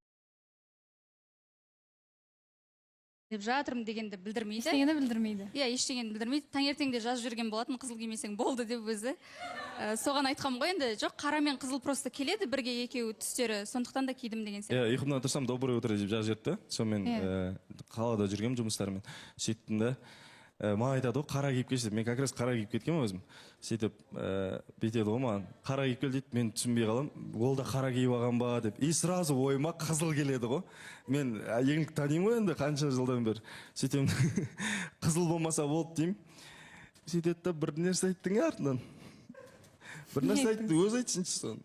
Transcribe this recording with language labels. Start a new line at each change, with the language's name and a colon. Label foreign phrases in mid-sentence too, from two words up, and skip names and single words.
Kazakh: Деп жатырмын дегенді білдірмейді. Ештеңені білдірмейді. Иә, ештеңені білдірмейді. Таңертеңде жазып жүрген болатын, қызыл кимесең болды деп өзі. Соған айтқам ғой енді, жоқ, қара мен қызыл просто келеді бірге екеуі түстері, сондықтан да кидім деген сияқты. Иә, ұйқымнан тұрсам
Russian: доброе утро
Kazakh: деп жазып жіберді. Сонымен қалада жүргем жұмыстармен. Сөйттім да. Маған айтады ғой, қара киіп келші. Мен
Russian: как раз
Kazakh: қара киіп кеткенмін өзім. Сөйтіп, бүйтеді ғой маған, қара киіп кел дейді, мен түсінбей қалам. Ол да қара киіп алған ба деп.
Russian: И сразу
Kazakh: ойыма қызыл келеді ғой. Мен еңлік танимын ғой енді қанша жылдан бері. Сөйтем, қызыл болмаса болды деймін. Сөйтеді да бір нәрсе айттың артынан. Бір нәрсе айтты, өзі айтсыншы соны.